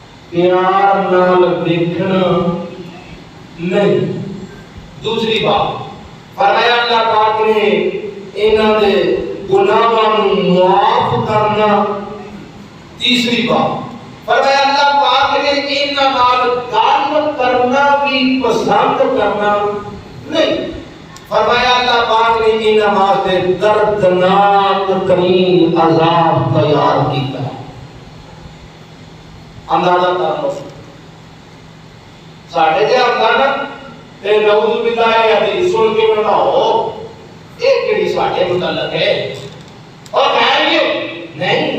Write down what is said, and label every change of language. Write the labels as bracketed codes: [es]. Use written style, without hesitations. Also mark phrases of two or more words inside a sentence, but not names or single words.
[pa] پیار نال دیکھنا نہیں. دوسری بات فرمایا اللہ پاک نے انہاں دے گناہاں نوں معاف کرنا. تیسری بات فرمایا اللہ پاک نے انہاں نال گل کرنا بھی پسند کرنا نہیں. فرمایا اللہ پاک نے انہاں واسطے دردناک ترین عذاب تیار کیتا ہے. اندازہ کرو ساڈے جے اندازہ تے [ar] نعوذ باللہ [pa] حدیث سن کے بتاؤ یہ کیڑی ساڈے متعلق ہے اور ہے یہ نہیں.